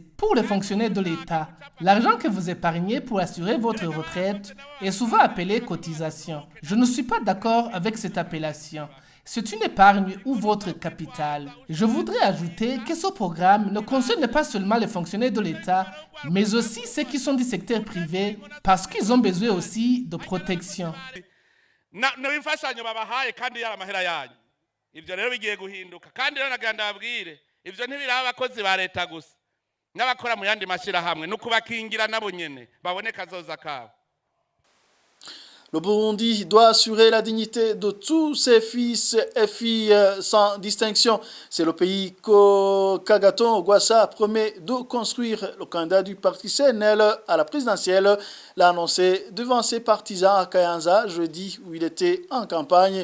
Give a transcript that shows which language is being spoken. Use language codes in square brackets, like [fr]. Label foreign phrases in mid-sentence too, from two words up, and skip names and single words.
[fr] Pour les fonctionnaires de l'État, l'argent que vous épargnez pour assurer votre retraite est souvent appelé cotisation. Je ne suis pas d'accord avec cette appellation. C'est une épargne ou votre capital. Je voudrais ajouter que ce programme ne concerne pas seulement les fonctionnaires de l'État, mais aussi ceux qui sont du secteur privé, parce qu'ils ont besoin aussi de protection. [rn] Ivyo ntibiraba abakozi ba leta gusa n'abakora mu yandi mashirahamwe n'ukubakingira nabo nyene babone kazoza kabo. [fr] Le Burundi doit assurer la dignité de tous ses fils et filles sans distinction. C'est le pays qu'Agathon Rwasa promet de construire. Le candidat du parti CNL à la présidentielle l'a annoncé devant ses partisans à Kayanza jeudi où il était en campagne.